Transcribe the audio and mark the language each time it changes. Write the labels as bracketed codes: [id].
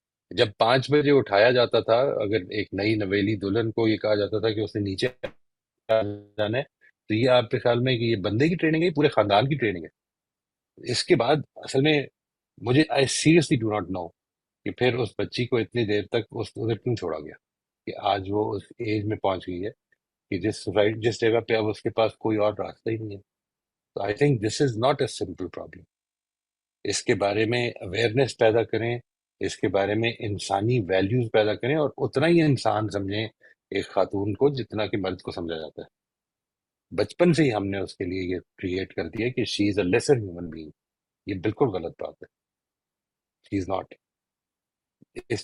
[ur] جب 5 بجے اٹھایا جاتا تھا، اگر ایک نئی نویلی دلہن کو یہ کہا جاتا تھا کہ اسے نیچے آ جانا ہے، تو یہ آپ کے خیال میں کہ یہ بندے کی ٹریننگ ہے، یہ پورے خاندان کی ٹریننگ ہے؟ اس کے بعد اصل میں مجھے [en] I seriously do not know [ur] کہ پھر اس بچی کو اتنی دیر تک اس ادھر کیوں چھوڑا گیا، کہ آج وہ اس ایج میں پہنچ گئی ہے کہ جس جگہ پہ اب اس کے پاس کوئی اور راستہ ہی نہیں ہے. [en] تو I think this is not a simple problem. [ur] اس کے بارے میں اویئرنیس پیدا کریں، اس کے بارے میں انسانی ویلیوز پیدا کریں، اور اتنا ہی انسان سمجھیں ایک خاتون کو جتنا کہ مرد کو سمجھا جاتا ہے. بچپن سے ہی ہم نے اس کے لیے یہ کریٹ کر دیا کہ [en] She is a lesser human being. [ur] یہ بالکل غلط بات ہے. [en] She is not. [ur] اس